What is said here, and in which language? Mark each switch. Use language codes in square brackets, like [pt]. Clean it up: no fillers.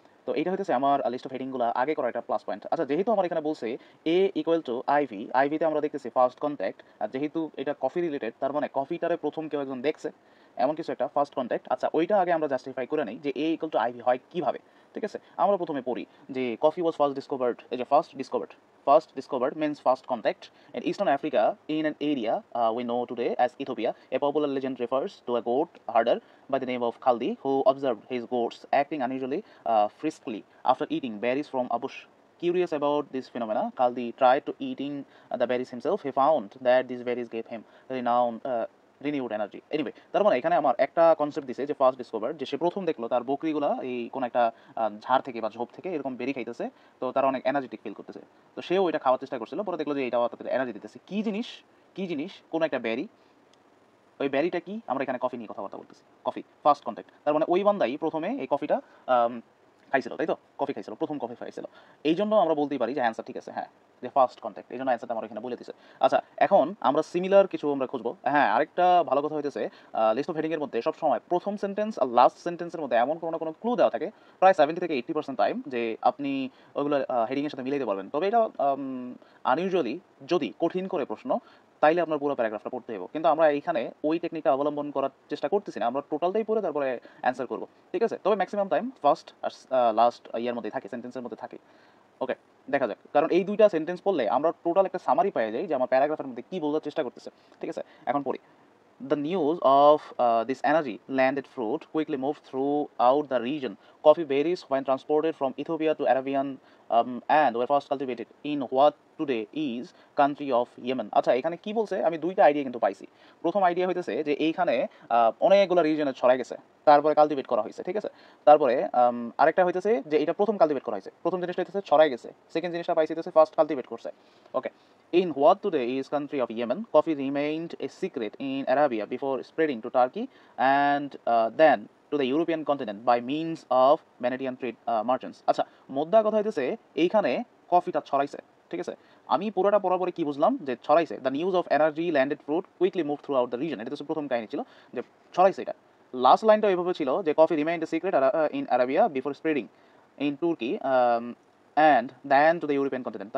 [bn] তো এইটা হইতেছে আমার লিস্ট অফ হেডিংগুলো আগে করা একটা প্লাস পয়েন্ট। আচ্ছা, যেহেতু আমার এখানে বলছে এ ইকুয়াল টু আইভি, আইভিতে আমরা দেখতেছি ফার্স্ট কন্ট্যাক্ট, আর যেহেতু এটা কফি রিলেটেড, তার মানে কফিটারে প্রথম কেউ একজন দেখছে, এমন কিছু একটা ফার্স্ট কন্ট্যাক্ট। আচ্ছা, ওইটা আগে আমরা জাস্টিফাই করে নেই যে এ ইকুয়াল টু আইভি হয় কীভাবে, ঠিক আছে। আমরা প্রথমে পড়ি যে [en] coffee was first discovered, [bn] এই যে [en] First discovered means first contact in Eastern Africa in an area we know today as Ethiopia. A popular legend refers to a goat herder by the name of Khaldi who observed his goats acting unusually friskily after eating berries from a bush. Curious about this phenomena, Khaldi tried to eating the berries himself. He found that these berries gave him renowned renewed energy. [bn] Anyway, তার মানে এখানে আমার একটা concept দিছে যে first discover, যে সে প্রথম দেখলো তার বকরিগুলা এই কোন একটা ঝাড় থেকে বা ঝোপ থেকে এরকম বেরি খাইতেছে, তো তারা অনেক এনার্জেটিক ফিল করতেছে। তো সেও এটা খাওয়ার চেষ্টা করছিল, পরে দেখলো যে এটা তাদের এনার্জি দিতেছে। কি জিনিস কোন একটা ব্যারি, ওই ব্যারিটা কি, আমরা এখানে কফি নিয়ে কথাবার্তা বলতেছি, কফি ফার্স্ট কন্ট্যাক্ট, তার মানে ওই বান্দাই প্রথমে এই কফিটা খাইছিল, তাই তো? কফি খাইছিল, প্রথম কফি খাইছিল। এই জন্য আমরা বলতেই পারি যে অ্যান্সার ঠিক আছে, হ্যাঁ, যে ফার্স্ট কন্ট্যাক্ট, এই জন্য অ্যান্সারটা আমার এখানে বলে দিছে। আচ্ছা, এখন আমরা সিমিলার কিছু আমরা খুঁজবো। হ্যাঁ, আরেকটা ভালো কথা হইতেছে, লিস্ট অফ হেডিংয়ের মধ্যে সবসময় প্রথম সেন্টেন্স আর লাস্ট সেন্টেন্সের মধ্যে এমন কোনো না কোনো ক্লু দেওয়া থাকে, প্রায় 70 থেকে 80% টাইম, যে আপনি ওইগুলো হেডিংয়ের সাথে মিলাইতে পারবেন। তবে এটা আনইউজুয়ালি, যদি কঠিন করে প্রশ্ন, তাইলে আপনার পুরো প্যারাগ্রাফটা পড়তে হবে। কিন্তু আমরা এইখানে ওই টেকনিকটা অবলম্বন করার চেষ্টা করতেছি না, আমরা টোটালটাই পড়ে তারপরে অ্যান্সার করবো, ঠিক আছে। তবে ম্যাক্সিমাম টাইম ফার্স্ট আর লাস্ট ইয়ার মধ্যে থাকে, সেন্টেন্সের মধ্যে থাকে। ওকে, দেখা যাক, কারণ এই দুইটা সেন্টেন্স পড়লে আমরা টোটাল একটা সামারি পেয়ে যাই যে আমার প্যারাগ্রাফের মধ্যে কি বোঝার চেষ্টা করতেছে, ঠিক আছে। এখন পড়ি। [en] The news of this energy landed fruit quickly moved throughout the region. Coffee berries, when transported from Ethiopia to Arabian and were first cultivated in what today is country of Yemen. [bn] আচ্ছা, এখানে কি বলছে, আমি দুইটা idea কিন্তু পাইছি। প্রথম idea হইতেছে যে এইখানে অনেকগুলো রিজনে ছড়াই গেছে, তারপরে কালটিভেট করা হয়েছে, ঠিক আছে। তারপরে আরেকটা হইতেছে যে এটা প্রথম কালটিভেট করা হয়েছে, প্রথম জিনিসটা হইতেছে ছড়াই গেছে, সেকেন্ড জিনিসটা পাইছি হইতেছে ফার্স্ট কালটিভেট করছে। [en] Okay, in what today is country of Yemen, coffee remained a secret in Arabia before spreading to Turkey and then to the European continent by means of Venetian trade merchants. [bn] আচ্ছা, মোদ্দা কথা হইতেছে এইখানে কফিটা ছড়াইছে, ঠিক আছে। আমি পুরোটা পড়ার পরে কি বুঝলাম, যে ছড়াইছে, [en] the news of energy landed fruit quickly move throughout the region, [bn] এটা হচ্ছে প্রথম কাহিনী ছিল, যে ছড়াইছে এটা। লাস্ট লাইনটা এভাবে ছিল যে [en] Coffee remained a secret in Arabia before spreading in Turkey and then to the European continent.